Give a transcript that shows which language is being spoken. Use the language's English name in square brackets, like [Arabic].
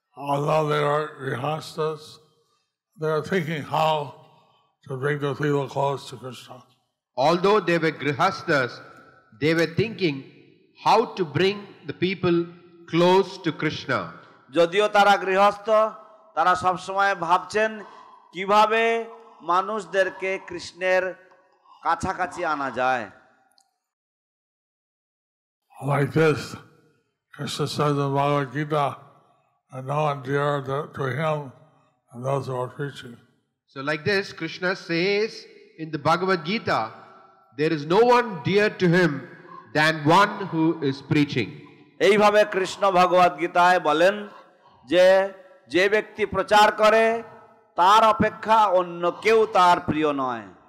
[English] Although they were grihasthas, they were thinking how to bring the people close to Krishna. Although they were grihasthas, they were thinking how to bring the people close to Krishna. [Bangla] যদিও তারা গৃহস্থ, তারা সব সময় ভাবছেন কিভাবে মানুষদেরকে কৃষ্ণের কাছাকাছি আনা যায়। [English] Like this, Krishna says in Bhagavad Gita, and no one dear to him and those who are preaching. So like this, Krishna says in the Bhagavad Gita, there is no one dear to him than one who is preaching. [Bangla] এইভাবে কৃষ্ণ ভগবদ গীতায় বলেন যে যে ব্যক্তি প্রচার করে তার অপেক্ষা অন্য কেউ তার প্রিয় নয়।